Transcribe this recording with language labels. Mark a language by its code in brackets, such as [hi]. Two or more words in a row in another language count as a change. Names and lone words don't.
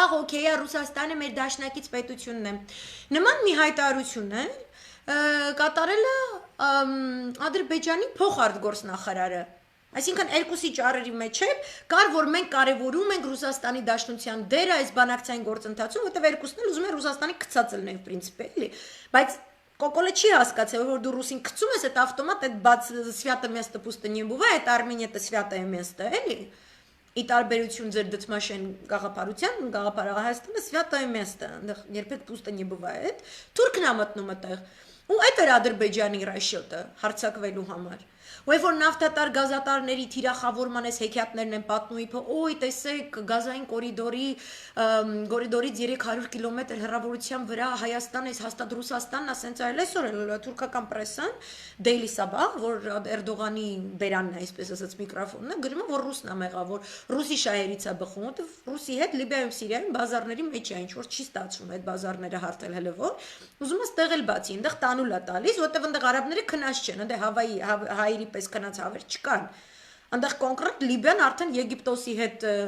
[hy] օքեյ է, Ռուսաստանը մեր դաշնակից պետությունն է։ Նման մի հայտարարություն է կատարել է Ադրբեջանի փոխարտգործնախարարը։ Այսինքն երկուսի ճառերի մեջ է, կար որ մենք կարևորում ենք Ռուսաստանի Դաշնության դերը այս բանակցային գործընթացում, որտեղ երկուսն էլ ուզում են Ռուսաստանի գցած լինեն, պրինցիպը, էլի, բայց Կոկոլը չի հասկացել, որ դու ռուսին գցում ես, այդ ավտոմատ այդ բաց [ru] свято место пусто не бывает, Армения это святое место, [hy] էլի։ Ի տարբերություն ձեր դդմաշեն գաղափարության, գաղափարը Հայաստանը [ru] святое место, [hy] այնտեղ երբեք [ru] пусто не бывает, [hy] Թուրքն է մտնում այդտեղ։ Ու այդ էր Ադրբեջանի ռաշյոտը հարձակվելու համար։ Ու որ նավթատար գազատարների թիրախավորման այս հեքիաթներն են պատմում, իբր օй տեսեք գազային կորիդորից 300 կիլոմետր հեռավորության վրա Հայաստան էս հաստատ Ռուսաստանն է, ասենց այլ այսօր թուրքական պրեսան Daily Sabah, որ Էրդողանի բերանն է, այսպես ասած միկրոֆոնն է, գրում է որ ռուսն է մեղավոր, որ ռուսի շահերից է բխում, որտեղ ռուսի հետ Լիբիայում, Սիրիայում բազարների մեջ է, ինչ որ չի ստացվում այդ բազարները հարթել հələ որ, ուզում ես տեղել բացի, այնտեղ տանուլ է տալիս, որտեղ այնտեղ արաբները քնած չեն, այնտեղ Հավայի հայերի պես քնած հավեր չկան։ Այնտեղ կոնկրետ Լիբիան արդեն Եգիպտոսի հետ